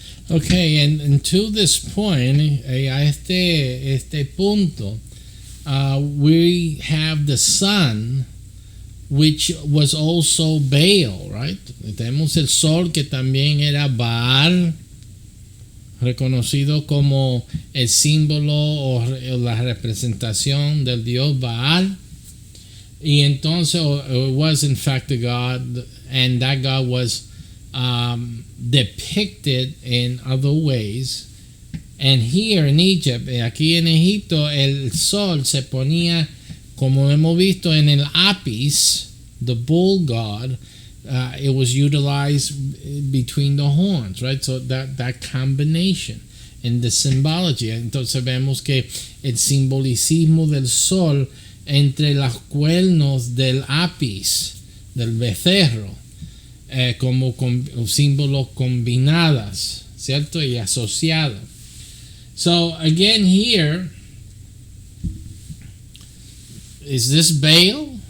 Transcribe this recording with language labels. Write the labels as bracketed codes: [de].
[en] Okay, and to this point, [es] a este punto, [en] we have the sun, which was also Baal, right? [es] Tenemos el sol que también era Baal, reconocido como el símbolo o la representación del dios Baal. Y entonces [en] it was in fact a god, and that god was depicted in other ways. And here in Egypt, [es] aquí en Egipto, el sol se ponía, como hemos visto en el Apis, [en] the bull god. It was utilized between the horns, right? So that combination in the symbology. [es] Entonces vemos que el simbolicismo del sol entre los cuernos del Apis, del becerro, como símbolos combinadas, ¿cierto? Y asociados. [en] So again here, is this Baal?